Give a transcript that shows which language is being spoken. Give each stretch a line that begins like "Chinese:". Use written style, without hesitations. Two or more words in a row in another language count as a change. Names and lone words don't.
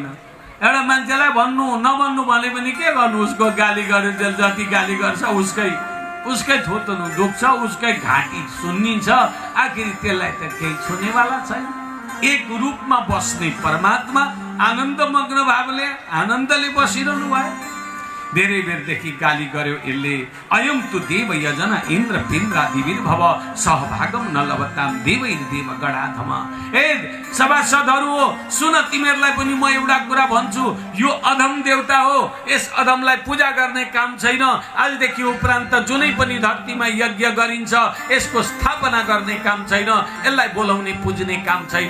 Nepali: एउटा मान्छेलाई भन्नु नभन्नु भने पनि के गर्नु, उसको गाली गरे जति गाली गर्छ उसकै थोतनु दुख्छ, उसकै घाँटी सुन्निन्छ, आखिर त्यसलाई त केही छुनेवाला छैन। एक रूपमा बस्ने परमात्मा आनन्द मग्न भावले आनन्दले बसिरहनु भयो। धेरै बेरदेखि गाली गर्यो यसले।
Sanskrit: अयं तु देव यजन इन्द्र पिन्द्रादिवीर भव सहभागम न लभताम देवैर देव गणाधम।
Nepali: ए सभासदहरू हो, सुन, तिमीहरूलाई पनि म एउटा कुरा भन्छु, यो अधम देवता हो, यस अधमलाई पूजा गर्ने काम छैन। आजदेखि उपरान्त जुनै पनि धरतीमा यज्ञ गरिन्छ यसको स्थापना गर्ने काम छैन, यसलाई बोलाउने पुज्ने काम छैन।